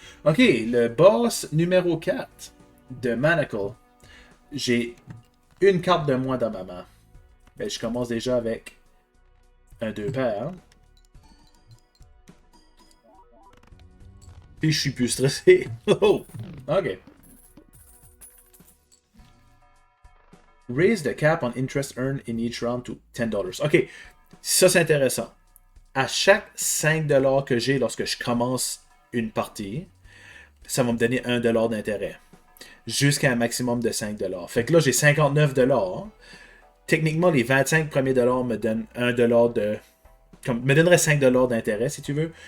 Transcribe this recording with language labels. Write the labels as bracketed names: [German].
[French] Ok, le boss numéro 4 de Manacle. J'ai une carte de moins dans ma main. Ben, je commence déjà avec un 2 paires. Puis je suis plus stressé. Oh, ok. [English] Raise the cap on interest earned in each round to $10. [French] Ok, ça c'est intéressant. À chaque 5$ que j'ai lorsque je commence une partie, ça va me donner $1 d'intérêt. Jusqu'à un maximum de 5$. Fait que là, j'ai 59$. Techniquement, les 25 premiers dollars me donnent $1 de... me donnerait 5$ d'intérêt, si tu veux.